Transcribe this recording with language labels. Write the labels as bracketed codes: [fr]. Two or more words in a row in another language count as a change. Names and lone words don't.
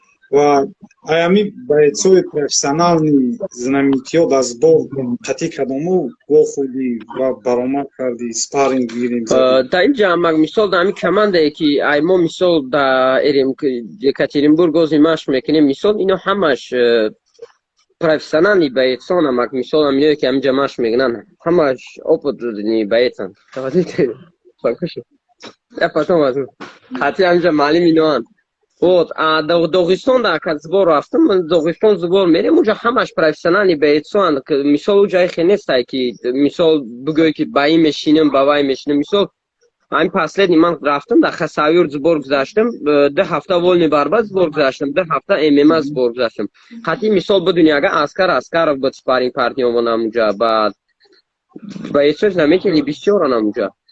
[tg] ва аями [ru] бойцои профессионални [tg] знаменият аз бор қатъи кадому гол хурдӣ ва баромад кардӣ спарринг гирем Да инҷа мак мисол да ҳамин командае ки ай мо мисол да эрем Екатеринбург ози машқ мекунем мисол ино ҳамаш [ru] профессионални боецона [tg] мак мисол ҳаминое ки ҳаминҷа машқ мекунанд ҳамаш [ru] опытни боецанд я потом возьму [tg] ҳатӣ ҳаминҷа маълим иноанд вот доғистон да ка збор рафтам доғистон збор мерем уҷа ҳамаш [ru] профессионални боецоанд [tg] мисол уҷа ихе нестай ки мисол бигӯй ки ба ин мешинем ба вай мешинем мисол ҳамин последний ман рафтам да хасавюр збор гузаштам 2 ҳафта [ru] волни барба [tg] збор гузаштам 2 ҳафта мма збор гузаштам ҳатӣ мисол бидуни ага аскаров буд [ru] спарринг партнёрмон [tg] ҳамунҷа баъд боецои знаменитани бисёран ҳамунҷа